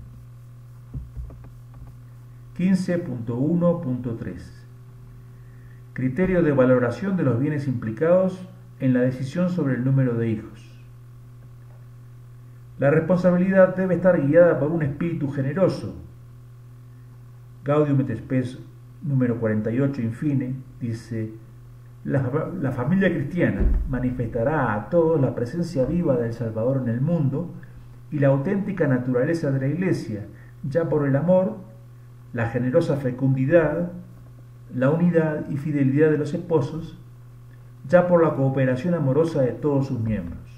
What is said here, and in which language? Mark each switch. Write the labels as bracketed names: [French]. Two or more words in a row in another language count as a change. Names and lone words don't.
[Spanish] 15.1.3 Criterio de valoración de los bienes implicados en la decisión sobre el número de hijos. La responsabilidad debe estar guiada por un espíritu generoso. Gaudium et Spes número 48 infine dice: la familia cristiana manifestará a todos la presencia viva del Salvador en el mundo y la auténtica naturaleza de la Iglesia, ya por el amor, la generosa fecundidad, la unidad y fidelidad de los esposos, ya por la cooperación amorosa de todos sus miembros.